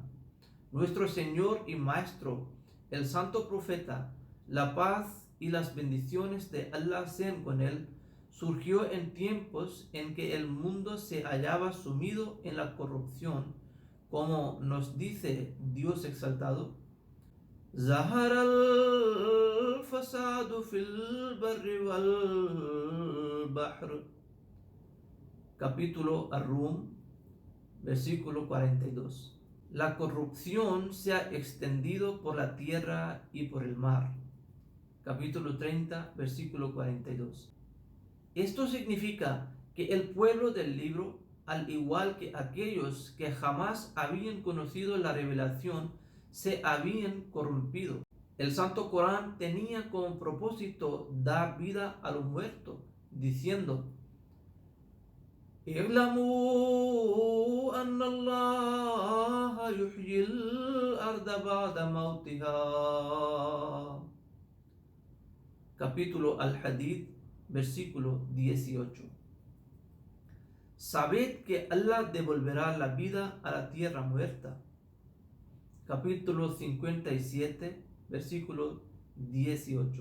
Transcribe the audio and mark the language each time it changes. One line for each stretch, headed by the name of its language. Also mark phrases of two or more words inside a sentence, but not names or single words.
Spanish: Nuestro Señor y Maestro, el Santo Profeta, la paz y las bendiciones de Allah sean con él, surgió en tiempos en que el mundo se hallaba sumido en la corrupción, como nos dice Dios exaltado:
Arabic: ظهر الفساد في البر والبحر.
Spanish: Capítulo Ar-Rum, versículo 42. La corrupción se ha extendido por la tierra y por el mar. Capítulo 30, versículo 42. Esto significa que el pueblo del libro, al igual que aquellos que jamás habían conocido la revelación, se habían corrompido. El Santo Corán tenía como propósito dar vida a lo muerto, diciendo:
Arabic: اعلموا أن الله يحيي الأرض بعد موتها.
Spanish: Capítulo Al-Hadid, versículo 18. Sabed que Allah devolverá la vida a la tierra muerta. Capítulo 57, versículo 18.